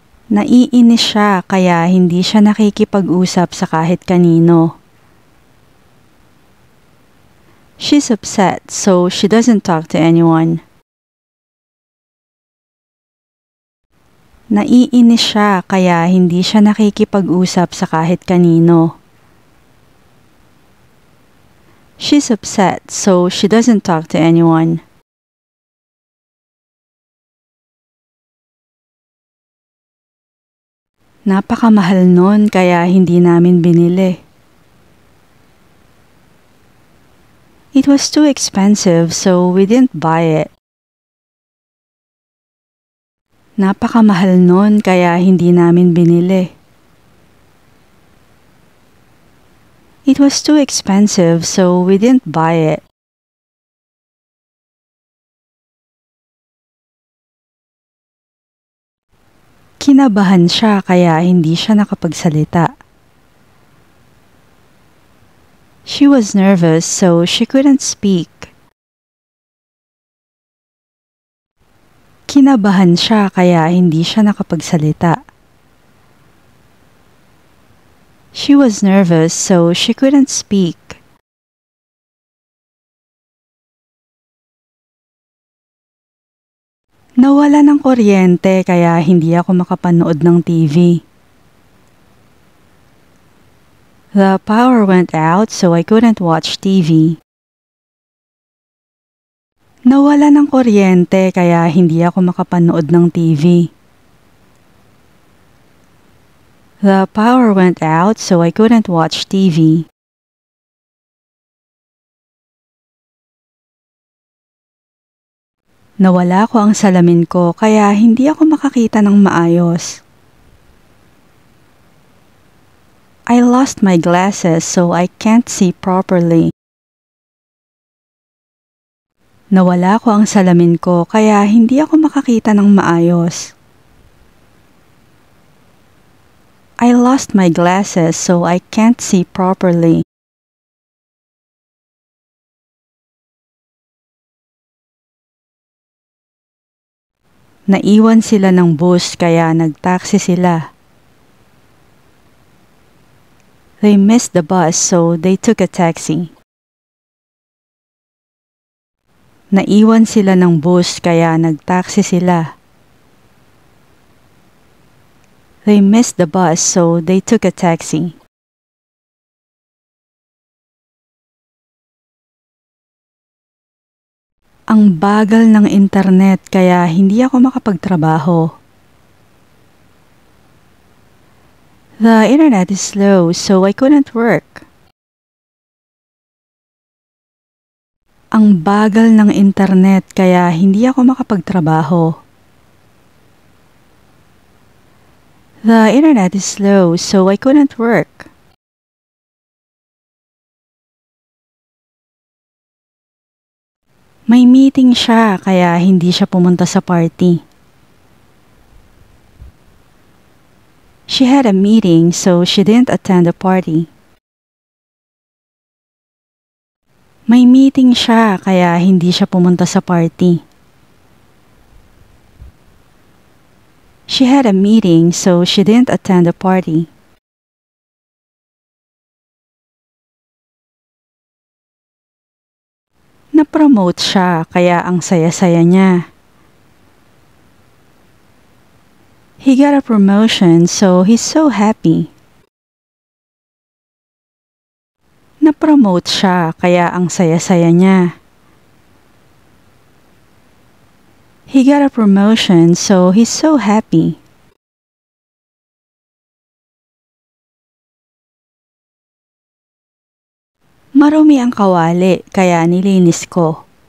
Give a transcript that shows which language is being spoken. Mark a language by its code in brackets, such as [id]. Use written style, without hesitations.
[tl] Naiinis siya, kaya hindi siya nakikipag-usap sa kahit kanino. [en] She's upset, so she doesn't talk to anyone. [tl] Naiinis siya, kaya hindi siya nakikipag-usap sa kahit kanino. [en] She's upset, so she doesn't talk to anyone. [tl] Napakamahal nun, kaya hindi namin binili. [en] It was too expensive, so we didn't buy it. [tl] Napakamahal nun, kaya hindi namin binili. [en] It was too expensive, so we didn't buy it. [tl] Kinabahan siya, kaya hindi siya nakapagsalita. [en] She was nervous, so she couldn't speak. [tl] Kinabahan siya, kaya hindi siya nakapagsalita. [en] She was nervous, so she couldn't speak. [tl] Nawala ng kuryente, kaya hindi ako makapanood ng TV. [en] The power went out, so I couldn't watch TV. [tl] Nawala ng kuryente, kaya hindi ako makapanood ng TV. [en] The power went out, so I couldn't watch TV. [tl] Nawala ko ang salamin ko, kaya hindi ako makakita ng maayos. [en] I lost my glasses, so I can't see properly. [tl] Nawala ko ang salamin ko, kaya hindi ako makakita ng maayos. [en] I lost my glasses, so I can't see properly. [tl] Naiwan sila ng bus, kaya nag-taxi sila. [en] They missed the bus, so they took a taxi. [tl] Naiwan sila ng bus, kaya nag-taxi sila. [en] They missed the bus, so they took a taxi. [tl] Ang bagal ng internet, kaya hindi ako makapagtrabaho. [en] The internet is slow, so I couldn't work. [tl] Ang bagal ng internet, kaya hindi ako makapagtrabaho. [en] The internet is slow, so I couldn't work. [tl] May meeting siya, kaya hindi siya pumunta sa party. [en] She had a meeting, so she didn't attend the party. [tl] May meeting siya, kaya hindi siya pumunta sa party. [en] She had a meeting, so she didn't attend the party. [tl] Na-promote siya kaya ang saya-saya niya. [en] He got a promotion so he's so happy. [tl] Na-promote siya kaya ang saya-saya niya. [en] He got a promotion so he's so happy. [tl] Marumi ang kawali kaya nilinis ko.